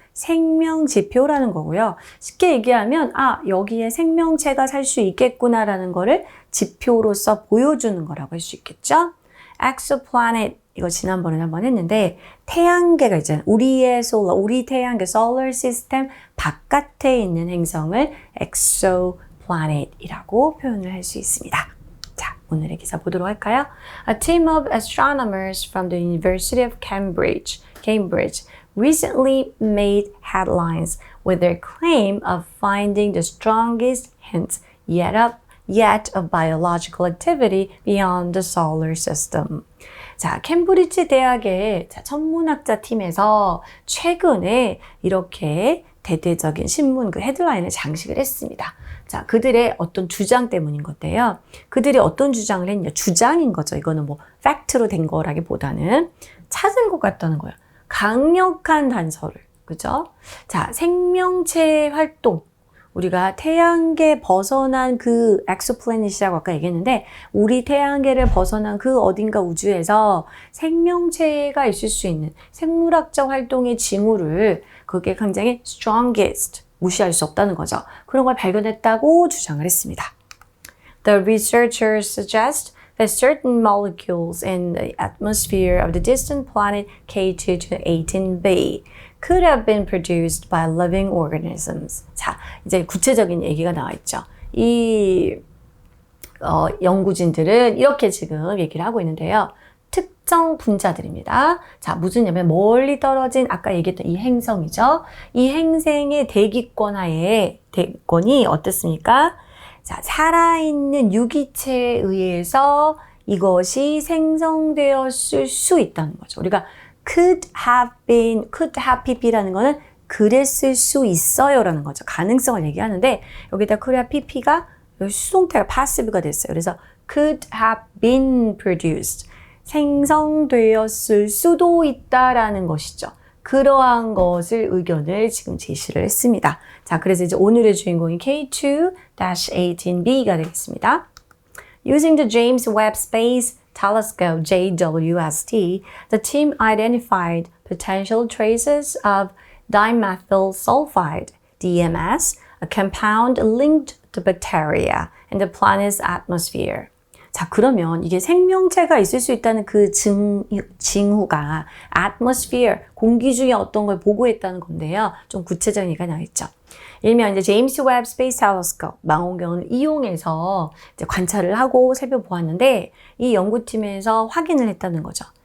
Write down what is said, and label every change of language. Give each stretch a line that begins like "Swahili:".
Korean: 생명지표라는 거고요. 쉽게 얘기하면 여기에 생명체가 살 수 있겠구나라는 거를 지표로서 보여주는 거라고 할 수 있겠죠? exoplanet, 이거 지난번에 한번 했는데 태양계가 있잖아요. 우리 태양계 solar system 바깥에 있는 행성을 exoplanet이라고 표현을 할 수 있습니다. 자, 오늘의 기사 보도록 할까요?
English: A team of astronomers from the University of Cambridge recently made headlines with their claim of finding the strongest hint yet of biological activity beyond the solar system.
Korean: 자, 캠브리지 대학의 천문학자 팀에서 최근에 이렇게 대대적인 신문 그 헤드라인을 장식을 했습니다. 자, 그들의 어떤 주장 때문인 건데요. 그들이 어떤 주장을 했냐? 주장인 거죠. 이거는 팩트로 된 거라기보다는 찾은 것 같다는 거예요. 강력한 단서를, 그죠? 자, 생명체 활동. 우리가 태양계 벗어난 그 엑소플래닛이라고 아까 얘기했는데 우리 태양계를 벗어난 그 어딘가 우주에서 생명체가 있을 수 있는 생물학적 활동의 징후를 그게 굉장히 strongest, 무시할 수 없다는 거죠. 그런 걸 발견했다고 주장을 했습니다.
English: The researchers suggest that certain molecules in the atmosphere of the distant planet K2 to 18b could have been produced by living organisms.
Korean: 자, 이제 구체적인 얘기가 나와 있죠. 이 연구진들은 이렇게 지금 얘기를 하고 있는데요. 특정 분자들입니다. 자, 무슨 얘기냐면 멀리 떨어진 아까 얘기했던 이 행성이죠. 이 행성의 대기권이 어떻습니까? 자, 살아있는 유기체에 의해서 이것이 생성되었을 수 있다는 거죠. 우리가 could have pp라는 거는 그랬을 수 있어요라는 거죠. 가능성을 얘기하는데 여기다 could have pp가 수동태가 passive가 됐어요. 그래서
English: could have been produced.
Korean: 생성되었을 수도 있다라는 것이죠. 그러한 의견을 지금 제시를 했습니다. 자, 그래서 이제 오늘의 주인공이 K2-18b가 되겠습니다.
English: Using the James Webb Space Telescope, JWST, the team identified potential traces of dimethyl sulfide, DMS, a compound linked to bacteria in the planet's atmosphere.
Korean: 자, 그러면 이게 생명체가 있을 수 있다는 그 징후가 atmosphere, 공기 중에 어떤 걸 보고했다는 건데요. 좀 구체적인 얘기가 나와있죠. 일명 이제 제임스 웹 스페이스 텔레스코프 망원경을 이용해서 이제 관찰을 하고 살펴보았는데 이 연구팀에서 확인을 했다는 거죠.